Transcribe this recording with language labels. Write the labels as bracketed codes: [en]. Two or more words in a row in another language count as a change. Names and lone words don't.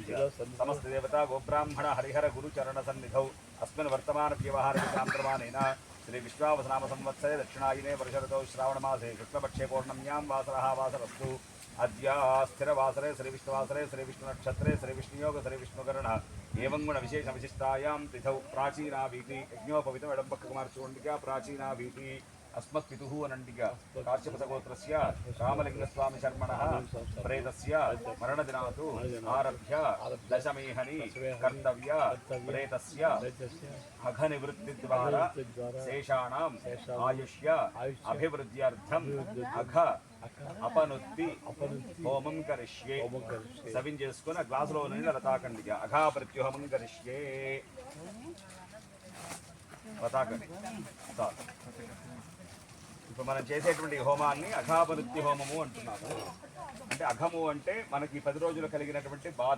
[sa] సమస్త దేవతా గోబ్రాహ్మణ హరిహర గురుచరణ సన్నిధౌ అస్మిన్ వర్తమాన వ్యవహారికాంతర్మానేన శ్రీ విశ్వావసనామ సంవత్సరే దక్షిణాయనే వర్ష శ్రావణమాసే శుక్లపక్షే పౌర్ణమ్యాం వాసరः వాసరస్తు. అద్య స్థిరవాసరే శ్రీవిష్ణువాసరే శ్రీవిష్ణునక్షత్రే శ్రీవిష్ణుయోగ శ్రీవిష్ణుకరణ ఏవం గుణ విశేష విశిష్టాయాం తిథౌ ప్రాచీనా వీతి యజ్ఞోపవితం [te] ఎడం పక్కకు మార్చుకోండిగా [sa] ప్రాచీనా వీతి अस्मत्पितुः अनन्तिक काश्यपसगोत्रस्य रामलिङ्गस्वामिशर्मणः प्रेतस्य मरणदिनात् आरभ्य दशमेहनि कर्तव्य प्रेतस्य अघनिवृत्तिद्वारा शेषाणाम् आयुष्य अभिवृद्ध्यर्थम् अघ अपनुत्ति होमं करिष्ये [te] సవిన్ చేసుకుని గ్లాసులో నీళ్ళు అలా తాకండి [sa] అఘాపృత్యుహోమం కరిష్యే [te] తాకండి చాలు. ఇప్పుడు మనం చేసేటువంటి హోమాన్ని అఘాపనుత్తి హోమము అంటున్నాము. అంటే అఘము అంటే మనకి 10 రోజులు కలిగినటువంటి బాధ.